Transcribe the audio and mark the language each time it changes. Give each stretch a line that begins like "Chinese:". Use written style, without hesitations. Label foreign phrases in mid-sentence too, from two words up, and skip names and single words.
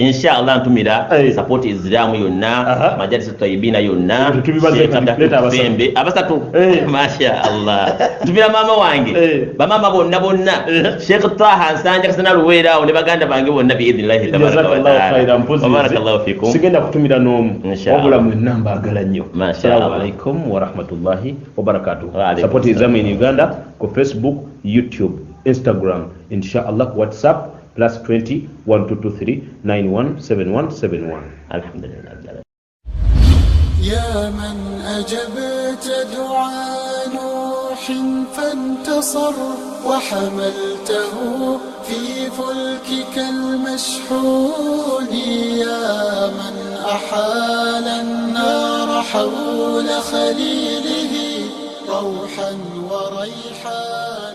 Ganda: inshallah ntumira support Islamu yonna
Arabic: مجالس طيبينا
Ganda: yonna Fembe abasatu
Arabic: ما شاء الله
Ganda: ntumira mama wange bamama bonna Sheikh Taha Nsanja kasana Luwera ne baganda bange bonna
Arabic: بإذن الله تبارك وتعالى. بارك الله فيكم.
Ganda: Sigenda kutumira n'omu wabula mwenna mbaagala nnyo.
Arabic: Assalamu عليكم ورحمة الله وبركاته.
English: Support exam in Uganda ku Facebook, YouTube, Instagram, inshallah WhatsApp +20 1223 917171.
Arabic: Alhamdulillah. يا من أجبت دعاء نوح فانتصر وحملته في فلكك المشحون يا من أحال النار حول خليله روحا وريحا